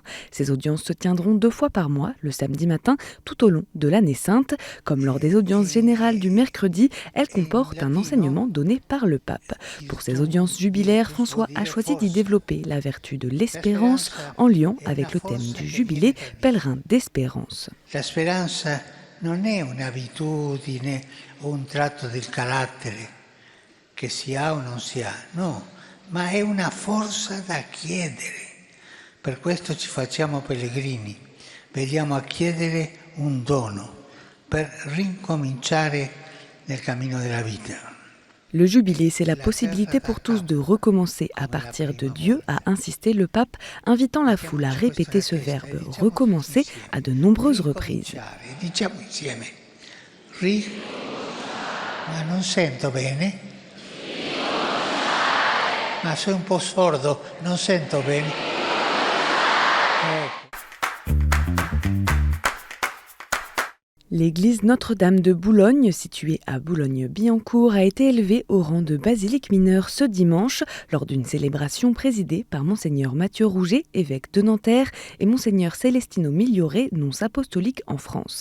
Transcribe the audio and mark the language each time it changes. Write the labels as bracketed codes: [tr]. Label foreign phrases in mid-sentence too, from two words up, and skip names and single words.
[fr] Ces audiences se tiendront 2 fois par mois, le samedi matin, tout au long de l'année sainte. Comme lors des audiences générales du mercredi, elles comportent un enseignement donné par le pape. Pour ces audiences jubilaires, François a choisi d'y développer la vertu de l'espérance en lien avec le thème du Jubilé, pèlerin d'espérance. [it] Non è un'abitudine o un tratto del carattere che si ha o non si ha, no, ma è una forza da chiedere. Per questo ci facciamo pellegrini, veniamo a chiedere un dono per ricominciare nel cammino della vita. [fr] Le jubilé, c'est la possibilité pour tous de recommencer à partir de Dieu, a insisté le pape, invitant la foule à répéter ce verbe « recommencer » à de nombreuses reprises. [it] Ma non sento bene. Ma sono un po' sordo, non sento bene. [fr] L'église Notre-Dame de Boulogne, située à Boulogne-Billancourt, a été élevée au rang de basilique mineure ce dimanche lors d'une célébration présidée par Monseigneur Mathieu Rouget, évêque de Nanterre, et Monseigneur Celestino Migliore, nonce apostolique en France.